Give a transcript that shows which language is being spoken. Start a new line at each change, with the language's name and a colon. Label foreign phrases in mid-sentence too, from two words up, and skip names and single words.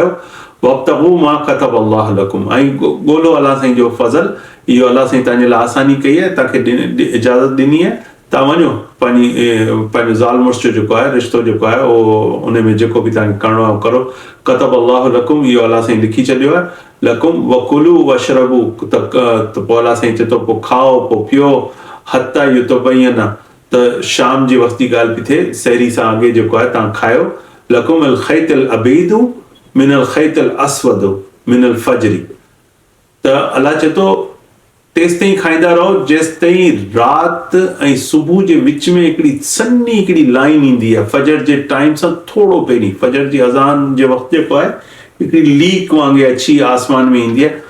Arabic: وابتغوا ما كتب الله لكم,
Sindhi: ऐं ॻोल्हो अलाह साईं जो फज़ल, इहो अलाह साईं तव्हांजे लाइ आसानी कई आहे, तव्हांखे इजाज़त ॾिनी आहे, तव्हां वञो पंहिंजो ज़ाल मुड़ुस जो जेको आहे रिश्तो जेको आहे उहो उन में जेको बि तव्हांखे करिणो आहे करो।
Arabic: كتب الله لكم,
Sindhi: इहो अलाह साईं लिखी छॾियो आहे।
Arabic: لكم وكلوا واشربوا,
Sindhi: त पोइ अलाह साईं चए थो पोइ खाओ पोइ पियो,
Arabic: حتى يتبين,
Sindhi: त शाम जे वक़्त जी ॻाल्हि पई थिए, सहरी सां अॻे जेको आहे तव्हां खायो।
Arabic: لكم الخيط الأبيض من الخيط الأسود من الفجر,
Sindhi: त अलाह चए थो तेसि ताईं खाईंदा रहो जेसि ताईं राति ऐं सुबुह जे विच में हिकिड़ी सन्ही हिकिड़ी लाइन ईंदी आहे, फजर जे टाइम सां थोरो पहिरीं, फजर जी अज़ान जे वक़्तु जेको आहे हिकिड़ी लीक वांगुरु अची आसमान में ईंदी आहे।